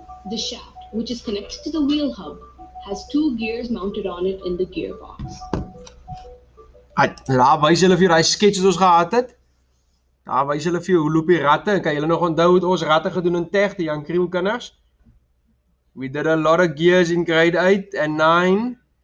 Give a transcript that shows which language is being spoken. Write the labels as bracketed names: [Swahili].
[English] The shaft, which is connected to the wheel hub, has two gears mounted on it in the gearbox. [Afrikaans] Daar wys hulle vir jou daai skets wat ons gehad het. Daar wys hulle vir jou hoe loop die ratte en kan julle nog onthou hoe ons ratte gedoen in teg, die Jan Kriel kinders? [English] We did a lot of gears in grade 8 and 9.